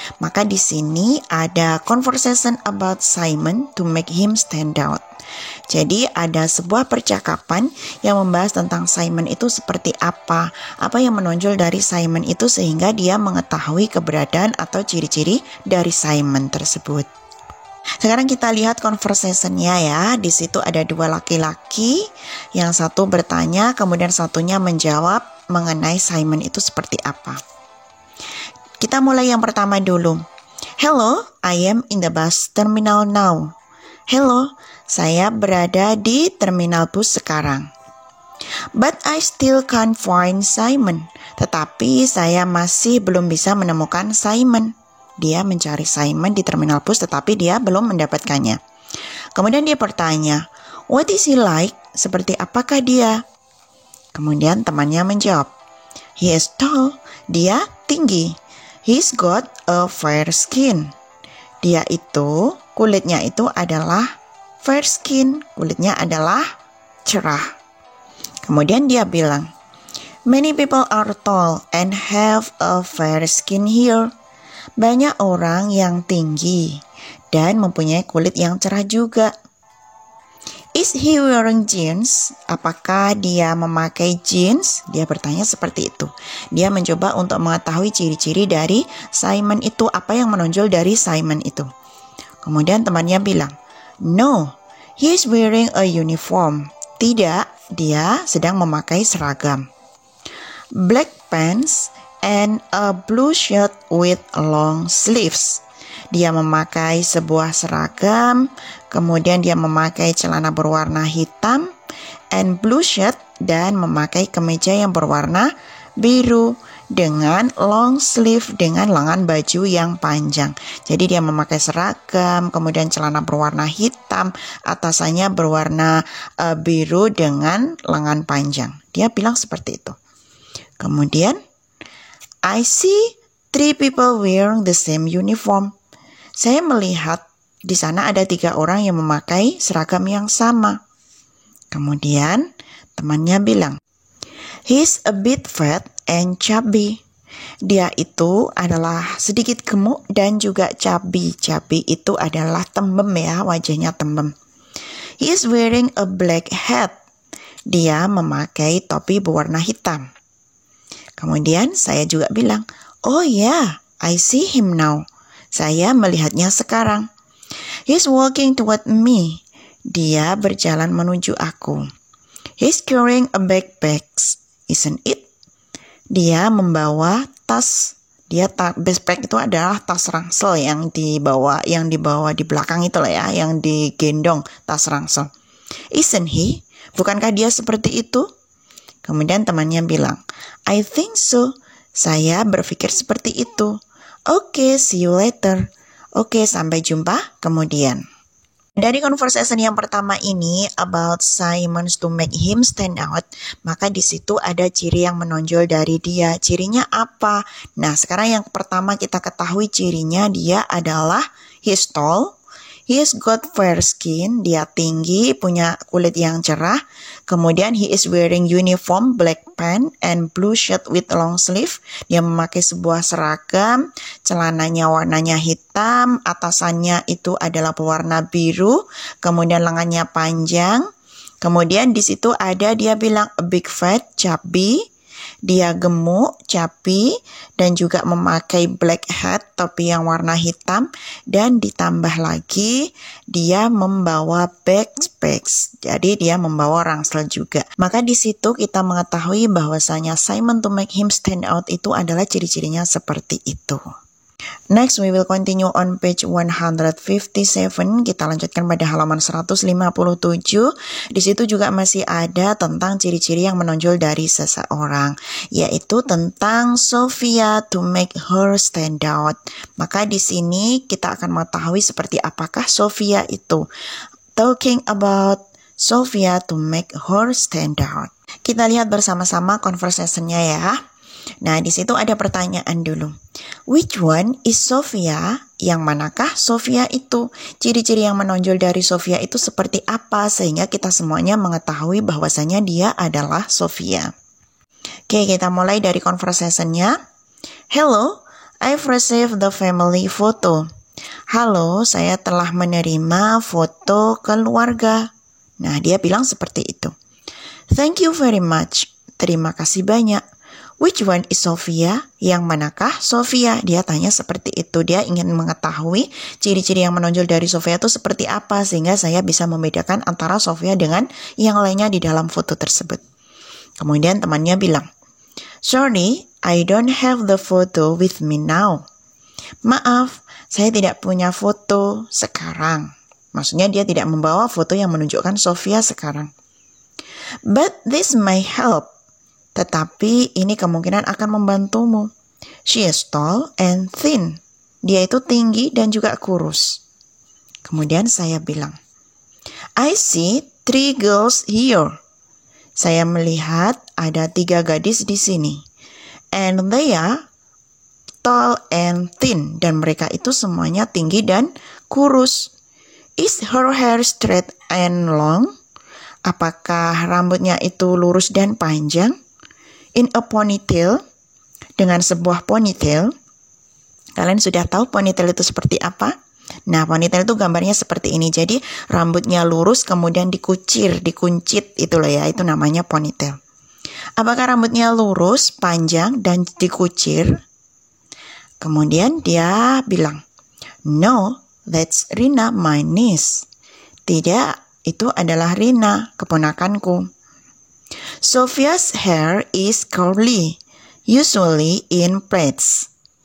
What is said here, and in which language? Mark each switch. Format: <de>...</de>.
<id>Maka di sini ada</id> <en>conversation about Simon to make him stand out.</en> <id>Jadi ada sebuah percakapan yang membahas tentang Simon itu seperti apa yang menonjol dari Simon itu sehingga dia mengetahui keberadaan atau ciri-ciri dari Simon tersebut. Sekarang kita lihat conversation-nya ya. Di situ ada dua laki-laki, yang satu bertanya, kemudian satunya menjawab mengenai Simon itu seperti apa. Kita mulai yang pertama dulu.</id> <en>Hello, I am in the bus terminal now.</en> <id>Hello, saya berada di terminal bus sekarang.</id> <en>But I still can't find Simon.</en> <id>Tetapi saya masih belum bisa menemukan Simon. Dia mencari Simon di terminal bus tetapi dia belum mendapatkannya. Kemudian dia bertanya,</id> <en>what is he like?</en> <id>Seperti apakah dia? Kemudian temannya menjawab,</id> <en>he is tall.</en> <id>Dia tinggi.</id> <en>He's got a fair skin.</en> <id>Dia itu, kulitnya itu adalah fair skin. Kulitnya adalah cerah. Kemudian dia bilang,</id> <en>many people are tall and have a fair skin here.</en> <id>Banyak orang yang tinggi dan mempunyai kulit yang cerah juga.</id> <en>Is he wearing jeans?</en> <id>Apakah dia memakai jeans? Dia bertanya seperti itu. Dia mencoba untuk mengetahui ciri-ciri dari Simon itu, apa yang menonjol dari Simon itu. Kemudian temannya bilang,</id> <en>no, he is wearing a uniform.</en> <id>Tidak, dia sedang memakai seragam.</id> <en>Black pants and a blue shirt with long sleeves.</en> <id>Dia memakai sebuah seragam, kemudian dia memakai celana berwarna hitam</id> <en>and blue shirt</en> <id>dan memakai kemeja yang berwarna biru dengan</id> <en>long sleeve,</en> <id>dengan lengan baju yang panjang. Jadi dia memakai seragam, kemudian celana berwarna hitam, atasannya berwarna biru dengan lengan panjang. Dia bilang seperti itu.</id> <en>Kemudian I see 3 people wearing the same uniform.</en> <id>Saya melihat di sana ada 3 orang yang memakai seragam yang sama. Kemudian temannya bilang,</id> <en>he's a bit fat and chubby.</en> <id>Dia itu adalah sedikit gemuk dan juga chubby. Chubby itu adalah tembem ya, wajahnya tembem.</id> <en>He's wearing a black hat.</en> <id>Dia memakai topi berwarna hitam. Kemudian saya juga bilang,</id> <en>oh yeah, I see him now.</en> <id>Saya melihatnya sekarang.</id> <en>He's walking toward me.</en> <id>Dia berjalan menuju aku.</id> <en>He's carrying a backpack, isn't it?</en> <id>Dia membawa tas. Backpack itu adalah tas ransel yang dibawa di belakang itu lah ya, yang digendong tas ransel.</id> <en>Isn't he?</en> <id>Bukankah dia seperti itu? Kemudian temannya bilang,</id> <en>I think so.</en> <id>Saya berpikir seperti itu.</id> <en>Okay, see you later.</en> <id>Oke, sampai jumpa kemudian. Dari conversation yang pertama ini</id> <en>about Simon to make him stand out,</en> <id>maka di situ ada ciri yang menonjol dari dia. Cirinya apa? Nah, sekarang yang pertama kita ketahui cirinya dia adalah</id> <en>he's tall, He is got fair skin,</en> <id>dia tinggi, punya kulit yang cerah. Kemudian</id> <en>he is wearing uniform black pant and blue shirt with long sleeve.</en> <id>Dia memakai sebuah seragam, celananya warnanya hitam, atasannya itu adalah berwarna biru, kemudian lengannya panjang. Kemudian di situ ada dia bilang</id> <en>a big fat, chubby.</en> <id>Dia gemuk, chubby, dan juga memakai</id> <en>black hat,</en> <id>topi yang warna hitam, dan ditambah lagi dia membawa backpacks. Jadi dia membawa ransel juga. Maka di situ kita mengetahui bahwasanya Simon</id> <en>to make him stand out</en> <id>itu adalah ciri-cirinya seperti itu.</id> <en>Next, we will continue on page 157.</en> <id>Kita lanjutkan pada halaman 157. Di situ juga masih ada tentang ciri-ciri yang menonjol dari seseorang, yaitu tentang Sophia</id> <en>to make her stand out.</en> <id>Maka di sini kita akan mengetahui seperti apakah Sophia itu.</id> <en>Talking about Sophia to make her stand out.</en> <id>Kita lihat bersama-sama conversation-nya ya. Nah, di situ ada pertanyaan dulu.</id> <en>Which one is Sophia?</en> <id>Yang manakah Sophia itu? Ciri-ciri yang menonjol dari Sophia itu seperti apa? Sehingga kita semuanya mengetahui bahwasanya dia adalah Sophia. Oke, kita mulai dari conversation-nya.</id> <en>Hello, I've received the family photo.</en> <id>Halo, saya telah menerima foto keluarga. Nah, dia bilang seperti itu.</id> <en>Thank you very much.</en> <id>Terima kasih banyak.</id> <en>Which one is Sophia?</en> <id>Yang manakah Sophia? Dia tanya seperti itu. Dia ingin mengetahui ciri-ciri yang menonjol dari Sophia itu seperti apa, sehingga saya bisa membedakan antara Sophia dengan yang lainnya di dalam foto tersebut. Kemudian temannya bilang,</id> <en>Sorry, I don't have the photo with me now.</en> <id>Maaf, saya tidak punya foto sekarang. Maksudnya dia tidak membawa foto yang menunjukkan Sophia sekarang.</id> <en>But this may help.</en> <id>Tetapi ini kemungkinan akan membantumu.</id> <en>She is tall and thin.</en> <id>Dia itu tinggi dan juga kurus. Kemudian saya bilang,</id> <en>I see 3 girls here.</en> <id>Saya melihat ada 3 gadis di sini.</id> <en>And they are tall and thin.</en> <id>Dan mereka itu semuanya tinggi dan kurus.</id> <en>Is her hair straight and long?</en> <id>Apakah rambutnya itu lurus dan panjang?</id> <en>In a ponytail,</en> <id>dengan sebuah ponytail. Kalian sudah tahu ponytail itu seperti apa? Nah, ponytail itu gambarnya seperti ini. Jadi rambutnya lurus kemudian dikuncit, itu loh ya, itu namanya ponytail. Apakah rambutnya lurus, panjang, dan dikucir? Kemudian dia bilang,</id> <en>No, that's Rina, my niece.</en> <id>Tidak, itu adalah Rina, keponakanku.</id> <en>Sophia's hair is curly, usually in plaits.</en>